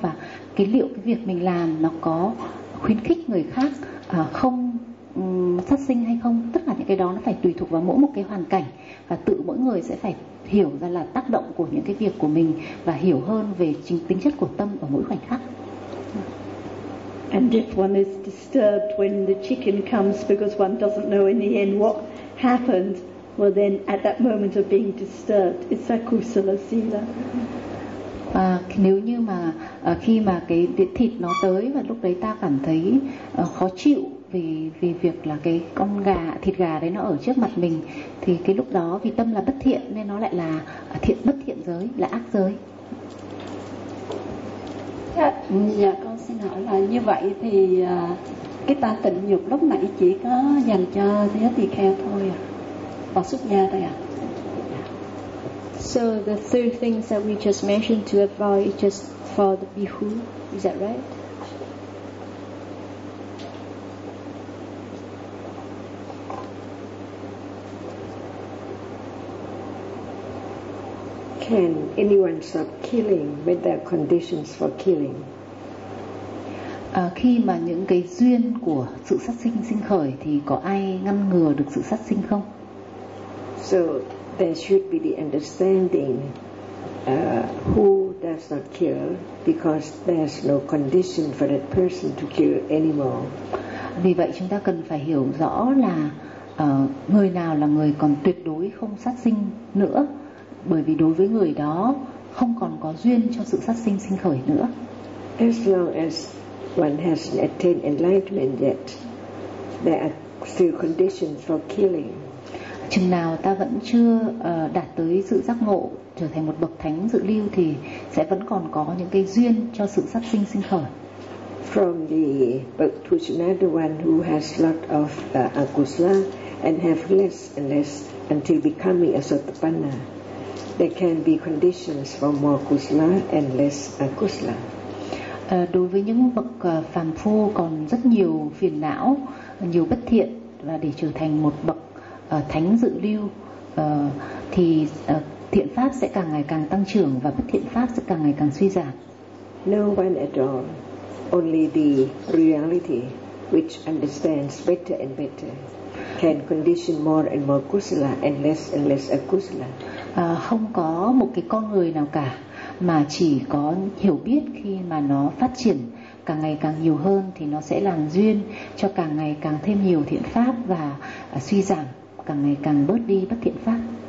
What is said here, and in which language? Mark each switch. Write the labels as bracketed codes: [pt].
[vi] Và cái liệu cái việc mình làm nó có khuyến khích người khác không sát sinh hay không, tất cả những cái đó nó phải tùy thuộc vào mỗi một cái hoàn cảnh, và tự mỗi người sẽ phải hiểu ra là tác động của những cái việc của mình và hiểu hơn về tính chất của tâm ở mỗi khoảnh khắc. [en] And if one is disturbed when the chicken comes because one doesn't know in the end what happened, well then at that moment of being disturbed, it's a kusala sila. [vi] Và nếu như mà khi mà cái thịt nó tới và lúc đấy ta cảm thấy khó chịu vì việc là cái con gà, thịt gà đấy nó ở trước mặt mình, thì cái lúc đó vì tâm là bất thiện nên nó lại là thiện bất thiện giới, là ác giới. Dạ, con xin hỏi là như vậy thì cái ta tịnh nhục lúc nãy chỉ có dành cho thế tỳ kheo thôi à? Và xuất gia thôi à? [en] So the three things that we just mentioned to avoid, just for the bihu, is that right? Can anyone stop killing when there are conditions for killing? [vi] Khi mà những cái duyên của sự sát sinh sinh khởi thì có ai ngăn ngừa được sự sát sinh không? [en] So there should be the understanding who does not kill because there's no condition for that person to kill anymore. [vi] Vì vậy chúng ta cần phải hiểu rõ là người nào là người còn tuyệt đối không sát sinh nữa, bởi vì đối với người đó không còn có duyên cho sự sát sinh sinh khởi nữa. [en] As long as one hasn't attained enlightenment yet, there are still conditions for killing. [vi] Chừng nào ta vẫn chưa đạt tới sự giác ngộ, trở thành một bậc thánh dự lưu thì sẽ vẫn còn có những cái duyên cho sự sát sinh sinh khởi. [en] From the Bhaktisiddhanta one who has lot of akusala and have less and less until becoming a sotapanna, there can be conditions for more kusala and less akusala. [vi] Đối với những bậc phàm phu còn rất nhiều phiền não, nhiều bất thiện, và để trở thành một bậc thánh dự lưu thì thiện pháp sẽ càng ngày càng tăng trưởng và bất thiện pháp sẽ càng ngày càng suy giảm. [en] No one at all, only the reality which understands better and better can condition more and more kusala and less akusala. [vi] Không có một cái con người nào cả mà chỉ có hiểu biết khi mà nó phát triển càng ngày càng nhiều hơn thì nó sẽ làm duyên cho càng ngày càng thêm nhiều thiện pháp và suy giảm càng ngày càng bớt đi bất thiện pháp.